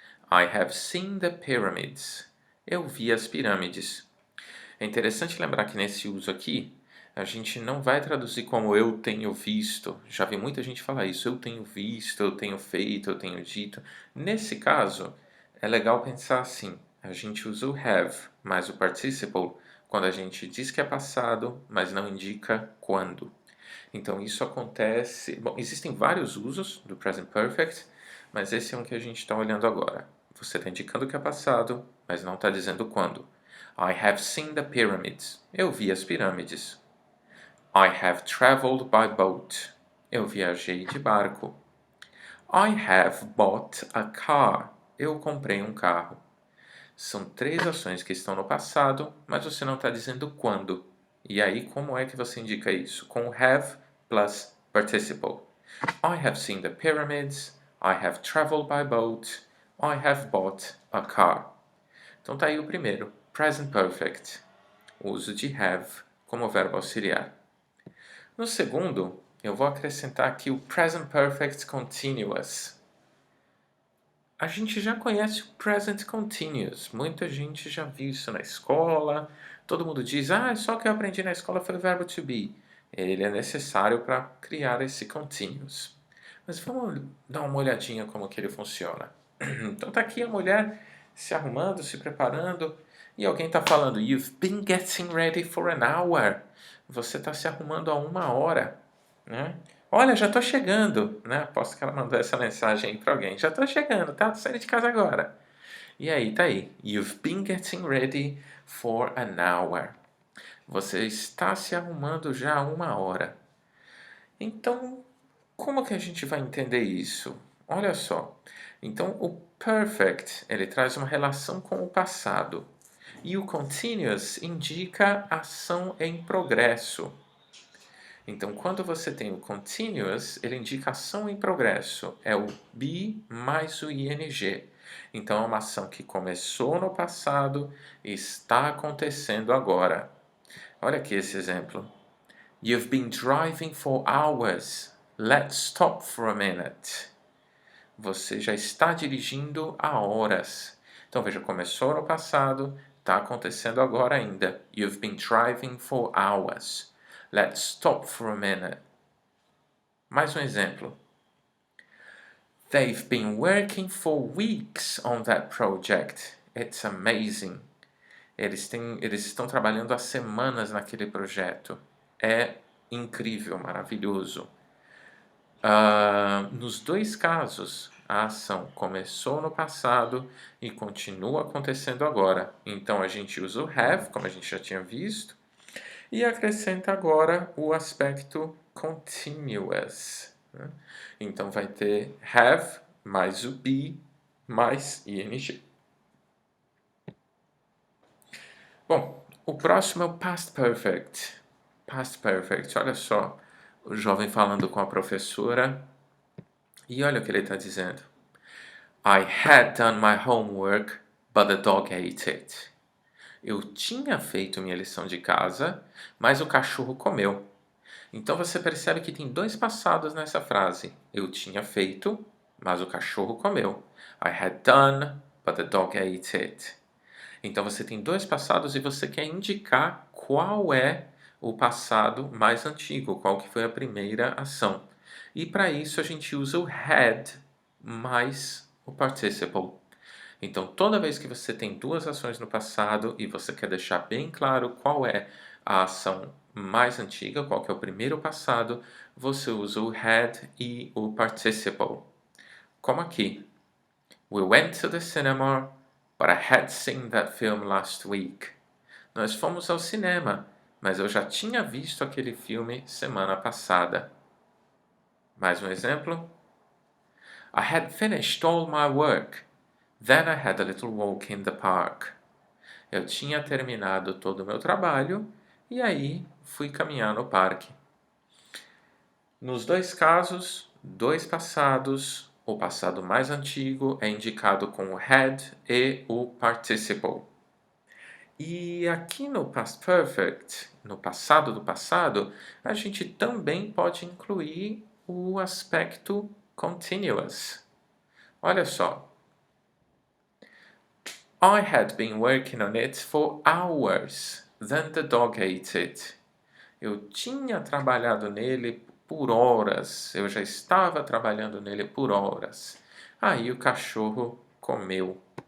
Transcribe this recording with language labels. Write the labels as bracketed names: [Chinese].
[English] I have seen the pyramids. [Portuguese] Eu vi as pirâmides. É interessante lembrar que nesse uso aqui, a gente não vai traduzir como eu tenho visto. Já vi muita gente falar isso. Eu tenho visto, eu tenho feito, eu tenho dito. Nesse caso, é legal pensar assim. A gente usa o have mais o participle quando a gente diz que é passado, mas não indica quando. Então isso acontece. Bom, existem vários usos do present perfect, mas esse é um que a gente está olhando agora. Você está indicando que é passado, mas não está dizendo quando. [English] I have seen the pyramids. [Portuguese] Eu vi as pirâmides. [English] I have traveled by boat. [Portuguese] Eu viajei de barco. [English] I have bought a car. [Portuguese] Eu comprei um carro. São três ações que estão no passado, mas você não está dizendo quando. E aí, como é que você indica isso? [English] Com have plus participle. I have seen the pyramids. I have traveled by boat. I have bought a car. [Portuguese] Então tá aí o primeiro, present perfect, uso de have como verbo auxiliar. No segundo, eu vou acrescentar aqui o present perfect continuous. A gente já conhece o present continuous, muita gente já viu isso na escola, todo mundo diz, só que eu aprendi na escola foi o verbo to be. Ele é necessário para criar esse continuous. Mas vamos dar uma olhadinha como que ele funciona. Então tá aqui a mulher se arrumando, se preparando, e alguém está falando, [English] You've been getting ready for an hour. [Portuguese] Você está se arrumando há 1 hora. Né? Olha, já estou chegando. Né? Aposto que ela mandou essa mensagem aí para alguém. Já estou chegando, tá? Tô saindo de casa agora. E aí, tá aí. [English] You've been getting ready for an hour. [Portuguese] Você está se arrumando já há 1 hora. Então, como que a gente vai entender isso? Olha só. Então, o perfect, ele traz uma relação com o passado. E o continuous indica ação em progresso. Então, quando você tem o continuous, ele indica ação em progresso. É o be mais o ing. Então, é uma ação que começou no passado e está acontecendo agora. Olha aqui esse exemplo. [English] You've been driving for hours. Let's stop for a minute. [Portuguese] Você já está dirigindo há horas. Então veja, começou no passado, Está acontecendo agora ainda. [English] You've been driving for hours. Let's stop for a minute. [Portuguese] Mais um exemplo. [English] They've been working for weeks on that project. It's amazing. [Portuguese] Eles estão trabalhando há semanas naquele projeto. É incrível, maravilhoso. Nos dois casos, a ação começou no passado e continua acontecendo agora. Então, a gente usa o have, como a gente já tinha visto, e acrescenta agora o aspecto continuous, né? Então, vai ter have mais o be mais ing. Bom, o próximo é o past perfect. Past perfect, olha só. O jovem falando com a professora. E olha o que ele está dizendo. [English] I had done my homework, but the dog ate it. [Portuguese] Eu tinha feito minha lição de casa, mas o cachorro comeu. Então você percebe que tem dois passados nessa frase. Eu tinha feito, mas o cachorro comeu. [English] I had done, but the dog ate it. [Portuguese] Então você tem dois passados e você quer indicar qual é o passado mais antigo, qual que foi a primeira ação. E para isso a gente usa o had mais o participle. Então toda vez que você tem duas ações no passado e você quer deixar bem claro qual é a ação mais antiga, qual que é o primeiro passado, você usa o had e o participle. Como aqui. [English] We went to the cinema, but I had seen that film last week. [Portuguese] Nós fomos ao cinema, mas eu já tinha visto aquele filme semana passada. Mais um exemplo. [English] I had finished all my work. Then I had a little walk in the park. [Portuguese] Eu tinha terminado todo o meu trabalho e aí fui caminhar no parque. Nos dois casos, dois passados, o passado mais antigo é indicado com o had e o participle. E aqui no past perfect, no passado do passado, a gente também pode incluir o aspecto continuous. Olha só. [English] I had been working on it for hours, then the dog ate it. [Portuguese] Eu tinha trabalhado nele por horas, eu já estava trabalhando nele por horas. Aí o cachorro comeu.